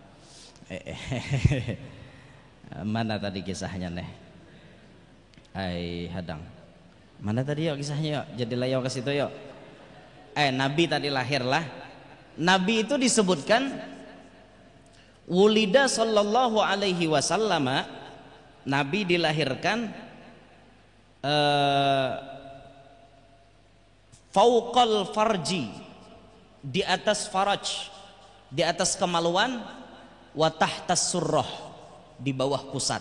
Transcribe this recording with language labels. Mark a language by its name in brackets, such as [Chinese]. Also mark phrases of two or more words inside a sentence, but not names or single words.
[Indonesian] Mana tadi kisahnya nih? Hadang. Mana tadi yuk kisahnya yuk? Jadi layau ke situ yuk. Nabi tadi lahirlah. Nabi itu disebutkan Wulida [Arabic] صلى الله عليه وسلم, [Indonesian] Nabi dilahirkan [Arabic] فوق الفرج, [Indonesian] di atas faraj, di atas kemaluan, [Arabic] وتحت السرة, [Indonesian] di bawah pusat.